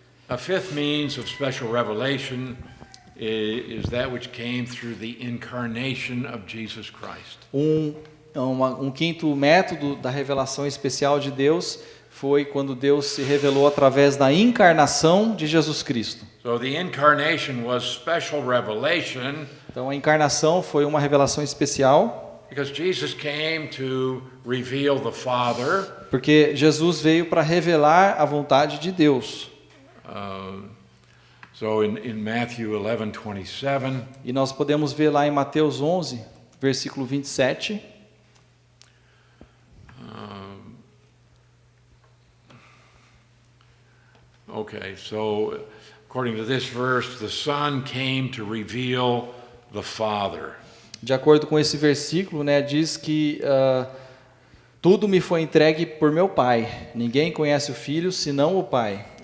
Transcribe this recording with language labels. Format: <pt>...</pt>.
<en>A fifth means of special revelation is that which came through the incarnation of Jesus Christ.</en> <pt>Um quinto método da revelação especial de Deus foi quando Deus se revelou através da encarnação de Jesus Cristo.</pt> <en>So the incarnation was special revelation</en> <pt>Então a encarnação foi uma revelação especial,</pt> <en>because Jesus came to reveal the Father.</en> <pt>porque Jesus veio para revelar a vontade de Deus.</pt> <en>So in Matthew 11:27,</en> <pt>E nós podemos ver lá em Mateus 11, versículo 27.</pt> <en>okay, so according to this verse, the Son came to reveal the Father.</en> <pt>De acordo com esse versículo, né, diz que tudo me foi entregue por meu Pai. Ninguém conhece o Filho senão o Pai.</pt>